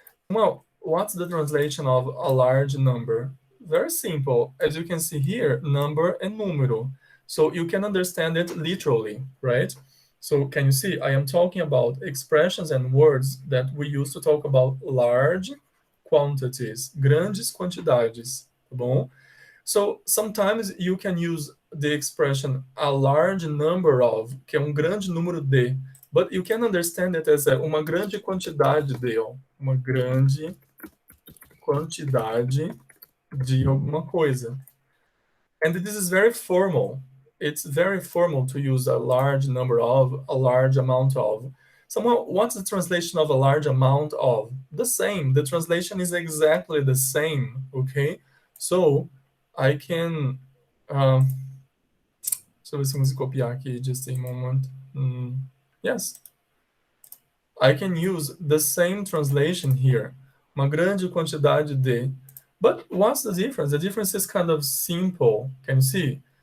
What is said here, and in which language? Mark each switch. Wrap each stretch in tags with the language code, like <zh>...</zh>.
<en>Well, what's the translation of a large number? Very simple. As you can see here, number and número. So you can understand it literally, right? So can you see, I am talking about expressions and words that we use to talk about large quantities,</en> <pt>grandes quantidades, tá bom?</pt> <en>So sometimes you can use the expression a large number of,</en> <pt>que é grande número de,</pt> <en>but you can understand it as</en> <pt>uma grande quantidade de, uma grande quantidade de alguma coisa.</pt> <en>And this is very formal. It's very formal to use a large number of, a large amount of. Someone, what's the translation of a large amount of? The same. The translation is exactly the same, okay? So, I can...</en> <pt>deixa eu ver se eu consigo copiar aqui,</pt> <en>just a moment. Yes. I can use the same translation here.</en> <pt>Uma grande quantidade de.</pt> <en>But what's the difference? The difference is kind of simple. Can you see?</en>